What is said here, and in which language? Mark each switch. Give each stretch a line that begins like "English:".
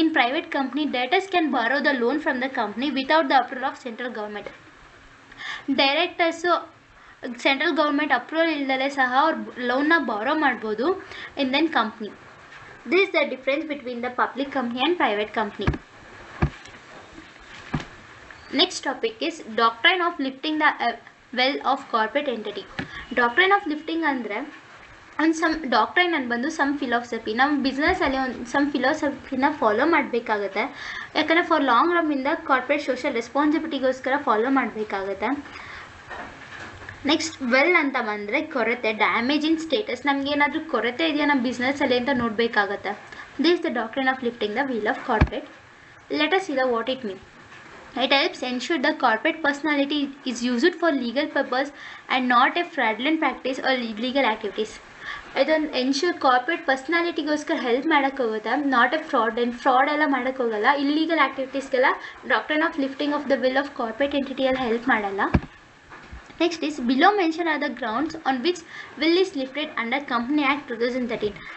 English: In private company directors can borrow the loan from the company without the approval of central government.
Kannada: Directors central government approval ಇಲ್ಲದೆ ಸಹ ಅವ್ರು ಲೋನ್ನ ಬಾರೋ ಮಾಡ್ಬೋದು
English: In then company. This is the difference between the public company and private company. Next topic is doctrine of lifting the well of corporate entity. Doctrine of lifting
Kannada: ಅಂದರೆ ಒಂದು doctrine ಅಂತ ಬಂದು some philosophy. ನಮ್ಮ ಬಿಸ್ನೆಸ್ಸಲ್ಲಿ ಒಂದು ಸಮ್ ಫಿಲಾಸಫಿನ ಫಾಲೋ ಮಾಡಬೇಕಾಗುತ್ತೆ, ಯಾಕಂದರೆ for long ರನ್ನಿಂದ corporate social ರೆಸ್ಪಾನ್ಸಿಬಿಲಿಟಿಗೋಸ್ಕರ follow ಮಾಡಬೇಕಾಗುತ್ತೆ. Next well ಅಂತ ಬಂದರೆ ಕೊರತೆ,
English: Damage in status.
Kannada: ನಮಗೇನಾದರೂ ಕೊರತೆ ಇದೆಯಾ ನಮ್ಮ ಬಿಸ್ನೆಸ್ಸಲ್ಲಿ ಅಂತ ನೋಡಬೇಕಾಗತ್ತೆ.
English: This the doctrine of lifting the veil of corporate. Let us see the what it mean. It helps ensure the corporate personality is used for legal purpose and not a fraudulent practice or illegal activities.
Kannada: ಇದೊಂದು ensure corporate ಪರ್ಸ್ನಾಲಿಟಿಗೋಸ್ಕರ help ಮಾಡೋಕ್ಕೋಗುತ್ತೆ,
English: not a fraud
Kannada: ಎಲ್ಲ ಮಾಡೋಕ್ಕೋಗಲ್ಲ. Illegal ಆ್ಯಕ್ಟಿವಿಟೀಸ್ಗೆಲ್ಲ doctrine of lifting of the will of corporate ಎಂಟಿಟಿಯಲ್ಲಿ help ಮಾಡಲ್ಲ.
English: Next is below mention are the grounds on which veil is lifted under company act 2013.